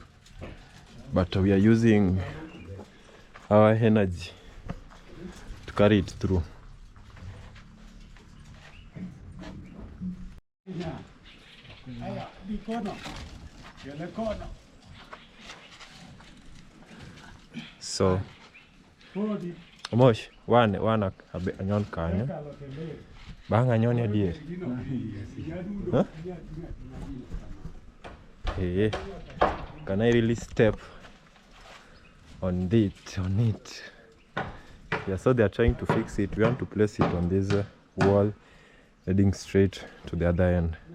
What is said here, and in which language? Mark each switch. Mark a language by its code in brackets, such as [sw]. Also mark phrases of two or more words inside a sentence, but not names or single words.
[en] But we are using our energy to carry it through. So, [luo] Omosh, one anyon kanyo. Bang anyon ya dia. Huh? [en] Hey, can I really step on it? Yeah, so they are trying to fix it. We want to place it on this wall, heading straight to the other end.